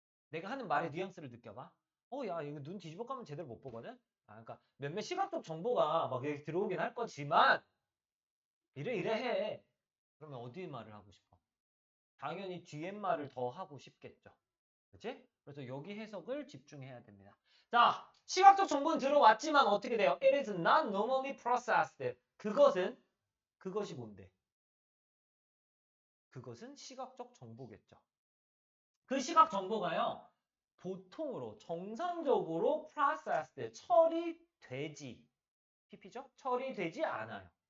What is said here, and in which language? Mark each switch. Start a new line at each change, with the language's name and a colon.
Korean: 내가 하는 말의 뉘앙스를 느껴봐. 야, 이거 눈 뒤집어 까면 제대로 못 보거든? 그러니까 몇몇 시각적 정보가 막 여기 들어오긴 할 거지만 이래 해. 그러면 어디 말을 하고 싶어? 당연히 뒤에 말을 더 하고 싶겠죠. 그치? 그래서 여기 해석을 집중해야 됩니다. 자, 시각적 정보는 들어왔지만 어떻게 돼요?
English: It is not normally processed.
Korean: 그것이 뭔데? 그것은 시각적 정보겠죠. 그 시각 정보가요, 보통으로 정상적으로 processed, 처리되지, PP죠? 처리되지 않아요.